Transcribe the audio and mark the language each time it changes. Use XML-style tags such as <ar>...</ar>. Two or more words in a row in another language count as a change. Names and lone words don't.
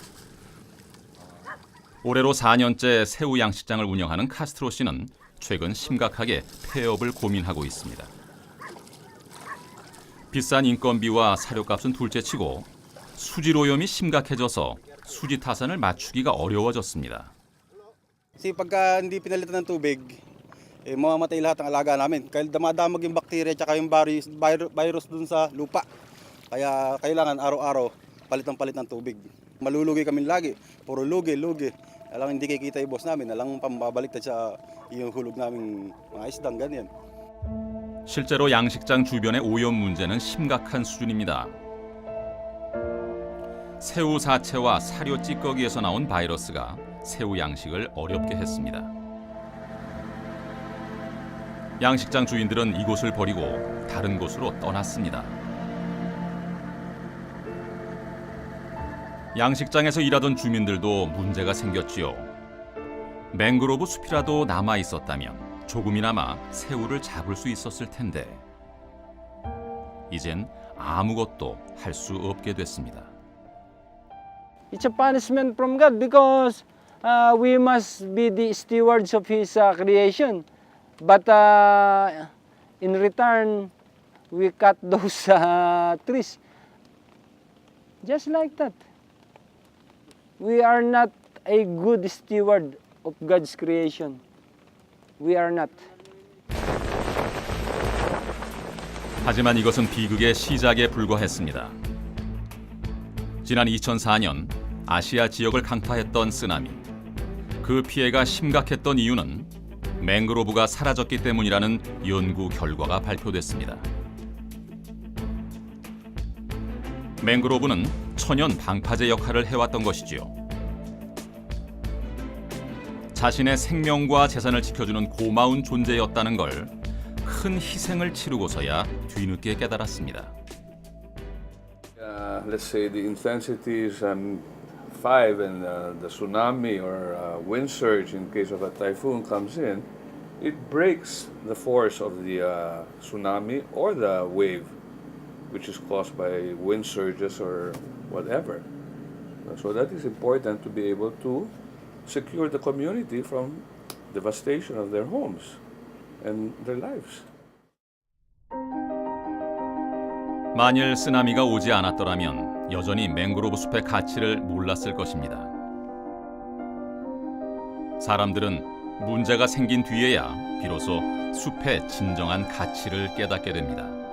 <ko>올해로 4년째 새우 양식장을 운영하는 카스트로 씨는 최근 심각하게 폐업을 고민하고 있습니다. 비싼 인건비와 사료값은 둘째치고 수질 오염이 심각해져서 수지 타산을 맞추기가 어려워졌습니다.</ko> <tl>Kasi pagka hindi pinalitan ng tubig, mamamatay lahat ng alaga namin. Kaya damadamag yung bakterya at yung virus dun sa lupa. Kaya kailangan araw-araw palit ng tubig. Malulugi kami lagi, puro lugi. Alang hindi kikita yung boss namin, alang pambabaliktad sa yung hulog naming mga isdang ganyan.</tl> <ko>실제로 양식장 주변의 오염 문제는 심각한 수준입니다. 새우 사체와 사료 찌꺼기에서 나온 바이러스가 새우 양식을 어렵게 했습니다. 양식장 주인들은 이곳을 버리고 다른 곳으로 떠났습니다. 양식장에서 일하던 주민들도 문제가 생겼지요. 맹그로브 숲이라도 남아 있었다면 조금이나마 새우를 잡을 수 있었을 텐데 이젠 아무것도 할 수 없게 됐습니다.</ko> <en>It's a punishment from God because we must be the stewards of His creation. But in return, we cut those trees. Just like that. We are not a good steward of God's creation. We are not.</en> <ko>하지만 이것은 비극의 시작에 불과했습니다. 지난 2004년 아시아 지역을 강타했던 쓰나미. 그 피해가 심각했던 이유는 맹그로브가 사라졌기 때문이라는 연구 결과가 발표됐습니다. 맹그로브는 천연 방파제 역할을 해왔던 것이지요. 자신의 생명과 재산을 지켜주는 고마운 존재였다는 걸 큰 희생을 치르고서야 뒤늦게 깨달았습니다.</ko> <en>Let's say the intensity is 5 and the tsunami or wind surge in case of a typhoon comes in, it breaks the force of the tsunami or the wave, which is caused by wind surges or whatever. So that is important to be able to secure the community from devastation of their homes and their lives.</en> <ko>만일 쓰나미가 오지 않았더라면 여전히 맹그로브 숲의 가치를 몰랐을 것입니다. 사람들은 문제가 생긴 뒤에야 비로소 숲의 진정한 가치를 깨닫게 됩니다.</ko>